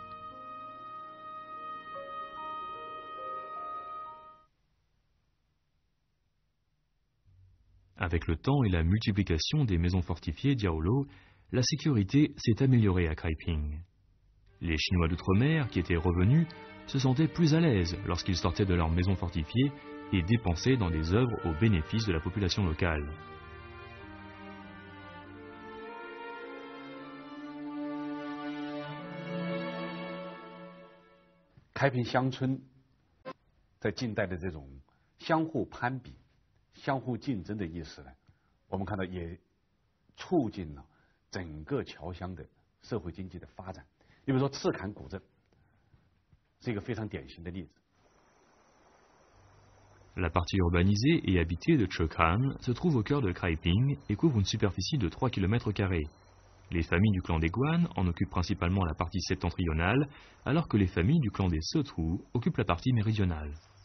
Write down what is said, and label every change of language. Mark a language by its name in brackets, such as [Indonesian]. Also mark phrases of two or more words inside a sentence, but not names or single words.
[French] Avec le temps et la multiplication des maisons fortifiées Diaolo, la sécurité s'est améliorée à Kaiping. Les Chinois d'outre-mer qui étaient revenus se sentaient plus à l'aise lorsqu'ils sortaient de leurs maisons fortifiées et dépensaient dans des œuvres au bénéfice de la population locale. [Chinese] Kaiping 乡村在近代的这种相互攀比、相互竞争的意识呢，我们看到也促进了整个侨乡的社会经济的发展。你比如说赤坎古镇是一个非常典型的例子。 [French] La partie urbanisée et habitée de Chekhan se trouve au cœur de Kaiping et couvre une superficie de 3 km². Les familles du clan des Guan en occupent principalement la partie septentrionale, alors que les familles du clan des Setu occupent la partie méridionale.